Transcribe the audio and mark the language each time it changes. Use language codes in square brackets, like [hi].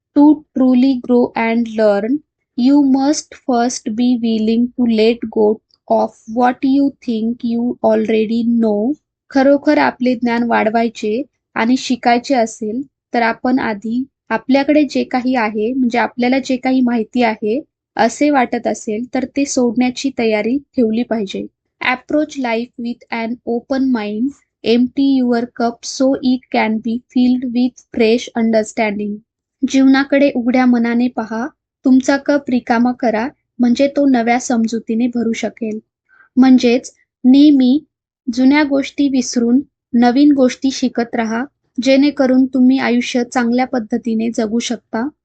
[en] To truly grow and learn, you must first be willing to let go of what you think you already know. [mr] खरोखर आपले ज्ञान वाढवायचे आणि शिकायचे असेल, तर आपण आधी आपल्याकडे जे काही आहे, म्हणजे आपल्याला जे काही माहिती आहे असे वाटत असेल, तर ते सोडण्याची तयारी ठेवली पाहिजे. [en] Approach life with an open mind, empty your cup so it can be filled with fresh understanding. [mr] जीवनाकडे उघड्या मनाने पहा, तुमचा कप रिकामा करा, म्हणजे तो नव्या समजुतीने भरू शकेल. म्हणजेच नेहमी जुन्या गोष्टी विसरून नवीन गोष्टी शिकत राहा, जेणेकरून तुम्ही आयुष्य चांगल्या पद्धतीने जगू शकता.